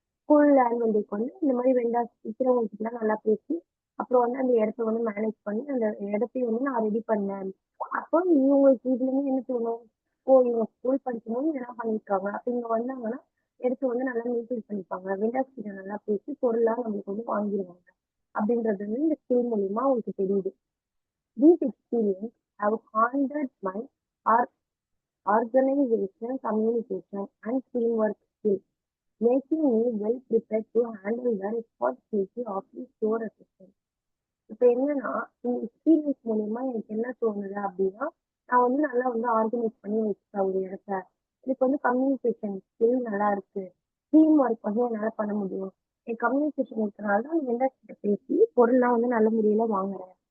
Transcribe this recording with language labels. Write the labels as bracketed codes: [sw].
[ta] School annual டேக்கு வந்து இந்த மாதிரி வெண்டார்ஸ் விக்கிறவங்க கிட்டலாம் நல்லா பேசி, அப்புறம் வந்து அந்த இடத்த வந்து மேனேஜ் பண்ணி, அந்த இடத்தையும் வந்து நான் ரெடி பண்ணேன். அப்போ இவங்களுக்கு இதுலருந்து என்ன தோணும்? ஓ! இவங்க ஸ்கூல் படிக்கும்போது இதெல்லாம் பண்ணியிருக்காங்க. அப்ப இங்க வந்தாங்கன்னா, இடத்த வந்து நல்லா மெயின்டெயின் பண்ணிப்பாங்க. வெண்டார்ஸ் கிட்ட நல்லா பேசி பொருள்லாம் நம்மளுக்கு வந்து வாங்கிருவாங்க. அப்படின்றது வந்து இந்த ஸ்கில் மூலியமா அவங்களுக்கு தெரியுது. [en] These experiences have honed my or- organization, communication, and teamwork skills, making me well prepared to handle the responsibility of the store assistant. [ta] இப்ப என்னன்னா, இந்த எக்ஸ்பீரியன்ஸ் மூலியமா எனக்கு என்ன தோணுது அப்படின்னா, நான் வந்து நல்லா வந்து ஆர்கனைஸ் பண்ணி வச்சுட்டேன் ஒரு இடத்த. எனக்கு வந்து கம்யூனிகேஷன் ஸ்கில் நல்லா இருக்கு. டீம் ஒர்க் வந்து என்னால பண்ண முடியும். என் கம்யூனிகேஷன் இருக்கனால தான் அந்த வெண்டர்ஸ் கிட்ட பேசி பொருள்லாம் வந்து நல்ல முறையில வாங்குறேன்.